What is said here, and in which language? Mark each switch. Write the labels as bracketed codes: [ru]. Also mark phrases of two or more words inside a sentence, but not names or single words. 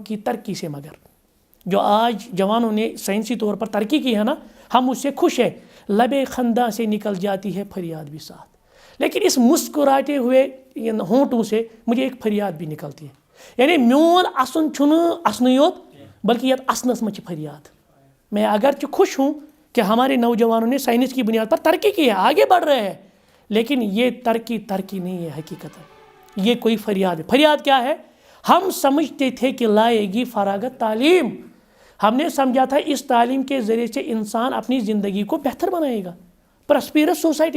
[ur] کی ترقی سے مگر جو آج جوانوں نے سائنسی طور پر ترقی کی ہے نا ہم اس سے خوش ہیں لبے خنداں سے نکل جاتی ہے فریاد بھی ساتھ لیکن اس مسکراتے ہوئے ہونٹوں سے مجھے ایک فریاد بھی نکلتی ہے یعنی [ks] میون اسن چھُنہٕ اسنٕے یوت [ur] بلکہ [ks] یتھ اسنس منٛز چھِ فریاد [ur] میں اگرچہ خوش ہوں کہ ہمارے نوجوانوں نے سائنس کی بنیاد پر ترقی کی ہے آگے بڑھ رہے ہیں لیکن یہ ترقی نہیں ہے حقیقت یہ کوئی فریاد ہے فریاد کیا ہے ہم سمجھتے تھے کہ لائے گی فراغت تعلیم ہم نے سمجھا تھا اس تعلیم کے ذریعے سے انسان اپنی زندگی کو بہتر بنائے گا [en] prosperous society